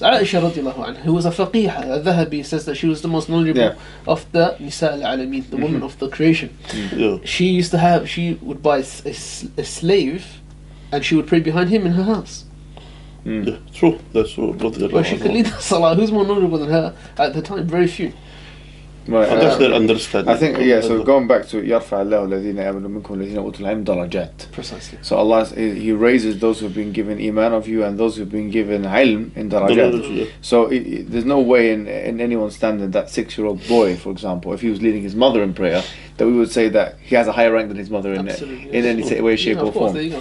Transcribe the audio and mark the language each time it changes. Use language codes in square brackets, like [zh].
[en] Aisha radiallahu anha, who was a faqihah, al-Dhahabi says that she was the most knowledgeable of the Nisa al-Alameen, the woman of the creation. She would buy a slave, and she would pray behind him in her house. Yeah, true. That's true. But she could lead the Salah. Who's more knowledgeable than her at the time? Very few. Right, that's their understanding. I think, so going back to [ar] يَرْفَعَ اللَّهُ الَّذِينَ آمَنُوا مِنكُمْ وَالَّذِينَ أُوتُوا الْعِلْمَ دَرَجَاتٍ. [en] Precisely. So Allah, He raises those who have been given iman of you and those who have been given ilm in darajat. So there's no way in anyone's standard that 6-year-old boy, for example, if he was leading his mother in prayer, that we would say that he has a higher rank than his mother in any way, shape or form.